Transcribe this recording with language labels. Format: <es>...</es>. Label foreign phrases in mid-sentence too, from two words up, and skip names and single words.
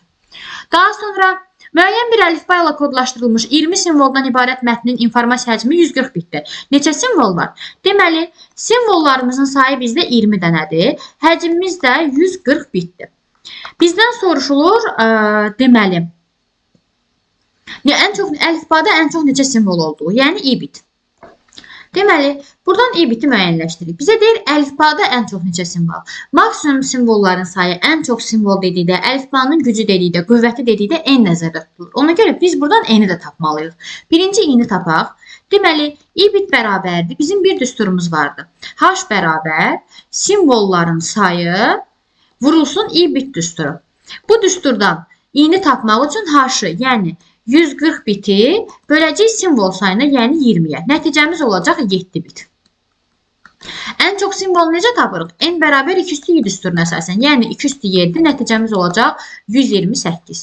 <az>Daha sonra müəyyən bir əlifba ilə kodlaşdırılmış 20 simvoldan ibarət mətnin informasiya həcmi 140 bitdir. Neçə simvol var? Deməli, simvollarımızın sayı bizdə 20 dənədir. Həcmimiz də 140 bitdir. Bizdən soruşulur, deməli, əlifbada ən çox neçə simvol olduğu, yəni i bit. Deməli, buradan i biti müəyyənləşdiririk. Bizə deyir, əlifbada ən çox neçə simvol? Maksimum simvolların sayı, ən çox simvol dedikdə, əlifbanın gücü dedikdə, qüvvəti dedikdə n nəzərdə tutulur. Ona görə biz buradan n-i də tapmalıyıq. Birinci i-ni tapaq. Deməli, i bit bərabərdir. Bizim bir düsturumuz vardı. H bərabər simvolların sayı vurulsun i bit düsturu. Bu düsturdan i-ni tapmaq üçün h-ı, yəni 140 biti böləcək simvol sayına, yəni 20-yə. Nəticəmiz olacaq 7 bit. Ən çox simvolu necə tapırıq? N bərabər 2 üstü 7 düsturuna əsasən. Yəni 2 üstü 7 nəticəmiz olacaq 128.</az>